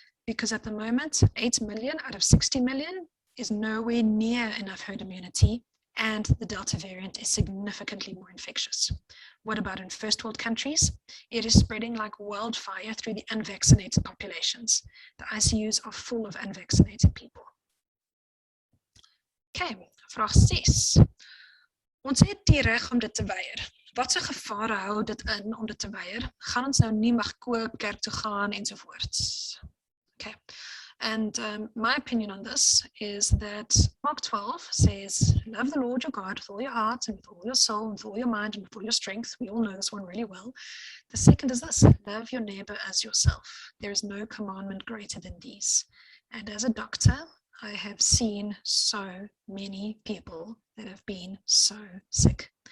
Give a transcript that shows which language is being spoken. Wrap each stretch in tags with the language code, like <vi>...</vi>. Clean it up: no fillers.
<en>Because at the moment, 8 million out of 60 million is nowhere near enough herd immunity, and the Delta variant is significantly more infectious. What about in first world countries? It is spreading like wildfire through the unvaccinated populations. The ICUs are full of unvaccinated people.</en> <af>Okay, vraag 6. Ons het die reg om dit te weier. Watse gevare hou dit in om dit te weier? Gaan ons nou nie mag koop, kerk toe gaan ensovoorts?</af> <en>Okay, and my opinion on this is that Mark 12 says, love the Lord your God with all your heart and with all your soul and with all your mind and with all your strength. We all know this one really well. The second is this, love your neighbor as yourself. There is no commandment greater than these. And as a doctor, I have seen so many people that have been so sick.</en>